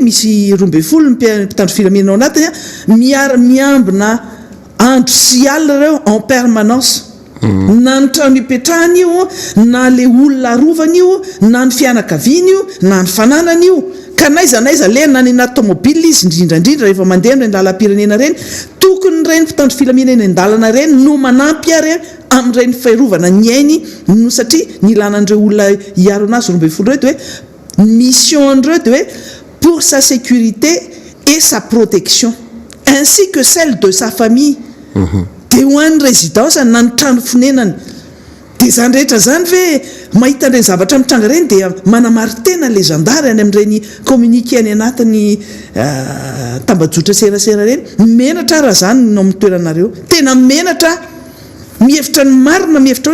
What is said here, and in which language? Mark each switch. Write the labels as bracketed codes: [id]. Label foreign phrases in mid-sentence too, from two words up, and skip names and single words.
[mg] misy 12 mpitandro filaminana ao anatiny a miambina andro sy alina reo [fr] en permanence [mg] na ny trano ipetrahany io na le olona arovany io na ny fianakaviany io na ny fananany io ka naizanaiza le na ny anaty tomobile izy indrindrandrindra rehefa mandeha reny lalam-pirenena reny tokony reny mpitandro filaminana an-dalana reny no manampy ary amin'ireny faharovana ny ainy no satria ny ilanan'ireo olona hiaro anazy 12 reo dia hoe mission andreo dia hoe [fr] pour sa sécurité et sa protection ainsi que celle de sa famille [mg] dia ho an'ny résidence na ny trano fonenany dia zany rehetra zany ve mahita an'ireny zavatra mitranga reny dia manamaritena le zandary any amin'ireny communiqué any anatin'ny tambajotra serasera reny menatra raha zany no amin'ny toeranareo tena menatra mihevitra ny marina mihevitra